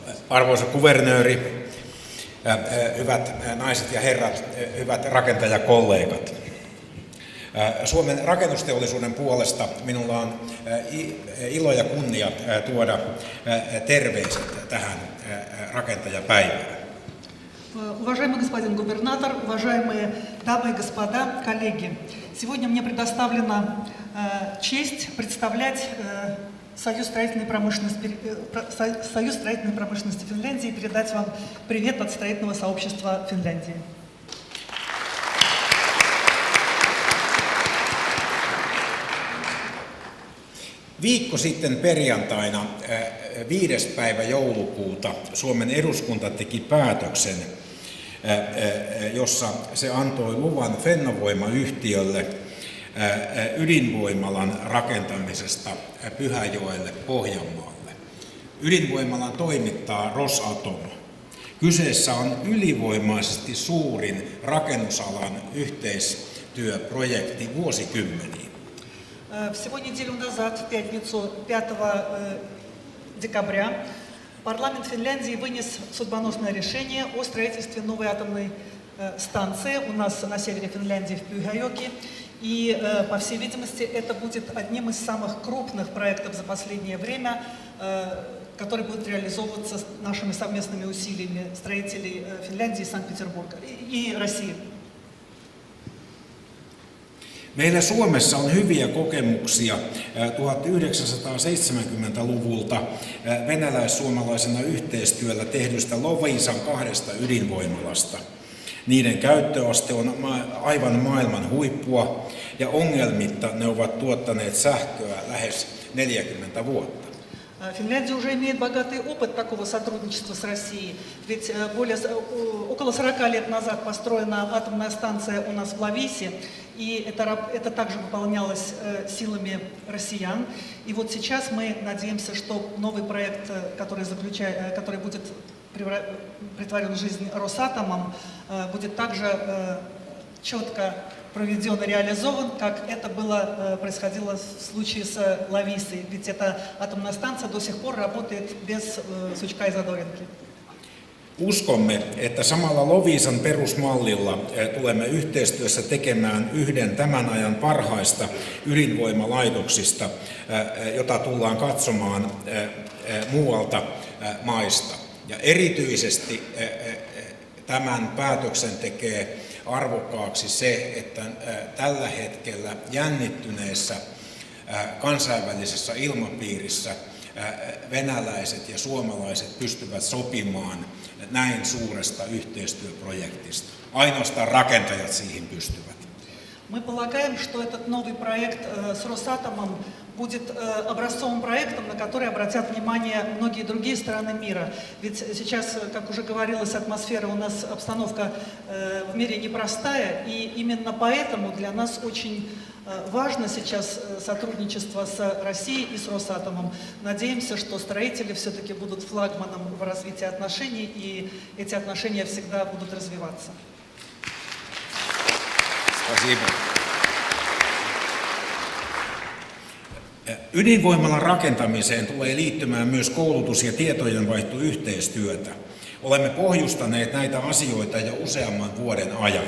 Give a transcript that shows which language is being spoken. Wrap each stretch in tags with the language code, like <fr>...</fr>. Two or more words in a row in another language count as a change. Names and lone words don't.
<fi>Arvoisa kuvernööri, hyvät naiset ja herrat, hyvät rakentajakollegat. Suomen rakennusteollisuuden puolesta minulla on ilo ja kunnia tuoda terveiset tähän rakentajapäivään.</fi> <ru>Уважаемый господин губернатор, уважаемые дамы и господа, коллеги, сегодня мне предоставлена честь представлять Союз строительной промышленности Финляндии и передать вам привет от строительного сообщества Финляндии.</ru> <fi>Viikko sitten perjantaina 5. päivä joulukuuta Suomen eduskunta teki päätöksen, jossa se antoi luvan Fennovoima-yhtiölle ydinvoimalan rakentamisesta Pyhäjoelle Pohjanmaalle. Ydinvoimalan toimittaa Rosatom. Kyseessä on ylivoimaisesti suurin rakennusalan yhteistyöprojekti vuosikymmeniin.</fi> <ru>Всего неделю назад, в пятницу 5 декабря, парламент Финляндии вынес судьбоносное решение о строительстве новой атомной станции у нас на севере Финляндии, в Pyhäjoki. И, по всей видимости, это будет одним из самых крупных проектов за последнее время, который будет реализовываться нашими совместными усилиями строителей Финляндии, Санкт-Петербурга и России.</ru> <fi>Meillä Suomessa on hyviä kokemuksia 1970-luvulta venäläis-suomalaisena yhteistyöllä tehdystä Loviisan 2 ydinvoimalasta. Niiden käyttöaste on aivan maailman huippua ja ongelmitta ne ovat tuottaneet sähköä lähes 40 vuotta.</fi> <ru>Финляндия уже имеет богатый опыт такого сотрудничества с Россией, ведь около 40 лет назад построена атомная станция у нас в Ловисе, и это также выполнялось силами россиян. И вот сейчас мы надеемся, что новый проект, который будет претворен в жизнь Росатомом, будет также четко проведен и реализован, как это происходило в случае с Ловисой. Ведь эта атомная станция до сих пор работает без сучка и задоринки.</ru> <fi>Uskomme, että samalla Loviisan perusmallilla tulemme yhteistyössä tekemään yhden tämän ajan parhaista ydinvoimalaitoksista, jota tullaan katsomaan muualta maista. Ja erityisesti tämän päätöksen tekee arvokkaaksi se, että tällä hetkellä jännittyneessä kansainvälisessä ilmapiirissä venäläiset ja suomalaiset pystyvät sopimaan näin suuresta yhteistyöprojektista. Ainoastaan rakentajat siihen pystyvät.</fi> <ru>Мы полагаем, что этот новый проект с Росатомом будет образцовым проектом, на который обратят внимание многие другие страны мира. Ведь сейчас, как уже говорилось, атмосфера у нас, обстановка в мире непростая, и именно поэтому для нас очень важно сейчас сотрудничество с Россией и с Росатомом. Надеемся, что строители все-таки будут флагманом в развитии отношений, и эти отношения всегда будут развиваться.</ru> <fi>Ydinvoimalan rakentamiseen tulee liittymään myös koulutus- ja tietojenvaihtoyhteistyötä. Olemme pohjustaneet näitä asioita jo useamman vuoden ajan.</fi>